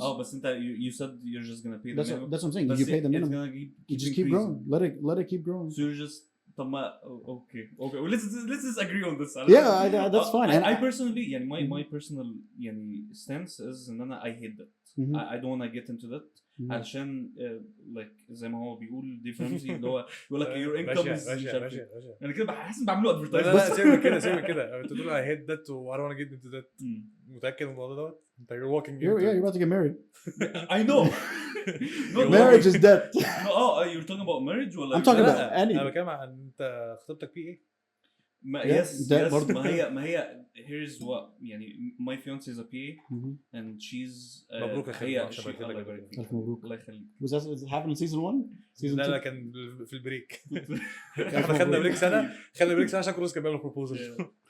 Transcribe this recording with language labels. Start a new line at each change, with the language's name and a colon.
English: Oh, but since you said you're just gonna pay the minimum. That's what I'm saying. You pay the minimum. It's gonna you just keep growing. Let it keep growing. So you're just
Arabic: طب ما
English: okay well, let's disagree on this. That's fine. I personally يعني my personal يعني stance is ان انا I hate that. I don't want to get into that.
Arabic: علشان like زي ما هو بيقول difference اللي هو بيقول لك
English: your income is
Arabic: انا كده بحس ان بعمله ادفرتايز. لا سيبك كده انت تقول
English: I hate that
Arabic: و
English: I don't want to get into that.
Arabic: متاكد من الموضوع دوت؟ انت
English: you're walking you're about to get married. I know. Marriage is dead. You're talking about marriage ولا I'm talking about any.
Arabic: انا بتكلم عن انت خطيبتك فيه ايه؟
English: yes ما هي here's what يعني my fiance is a PA and she's
Arabic: مبروك يا خالد عشان مبروك الله يخليك.
English: Was that happened in season 1 season 2
Arabic: لا كان في البريك. احنا خدنا بريك سنه عشان كروز كان بيعمل
English: proposal.